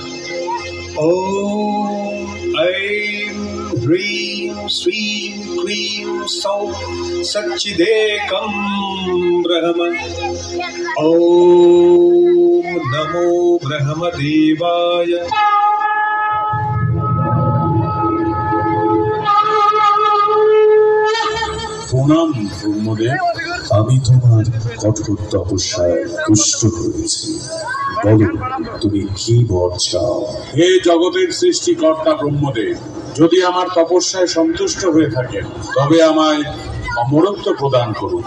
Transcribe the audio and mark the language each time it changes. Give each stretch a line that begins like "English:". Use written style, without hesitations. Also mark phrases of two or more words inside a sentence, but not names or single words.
Sanskrit: ॐ ऐं ह्रीं श्रीं क्रीं सौं सच्चिदेकं ब्रह्म। ॐ नमो ब्रह्मदेवाय।
Bangla: প্রণাম ব্রহ্মদেব, আমি তোমার কঠোর তপস্যায় তুষ্ট হয়েছি। বলো তুমি কি বর চাও? হে জগতের সৃষ্টিকর্তা ব্রহ্মদেব, যদি আমার তপস্যায় সন্তুষ্ট হয়ে থাকেন তবে আমায় অমরত্ব প্রদান করুন।